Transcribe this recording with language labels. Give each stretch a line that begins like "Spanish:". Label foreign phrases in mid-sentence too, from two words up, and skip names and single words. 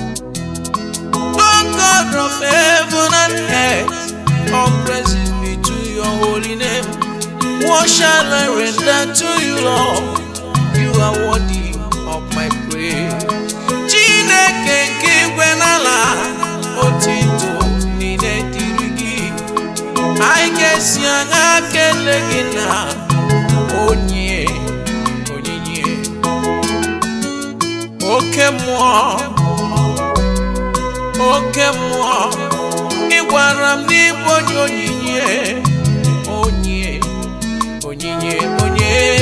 English: Oh God of heaven and earth, all praises be to your holy name. What shall I render to you, Lord? You are worthy of my praise.
Igbo: Chineke nke igwe n'ala, otito niile dịrị gị. Anyị ga-esi aṅa kele gị na onye onyinye. Oke mmụọ, oke mmụọ, ị gwara m n'ịbụ onye onyinye, onye Onyinye, onye?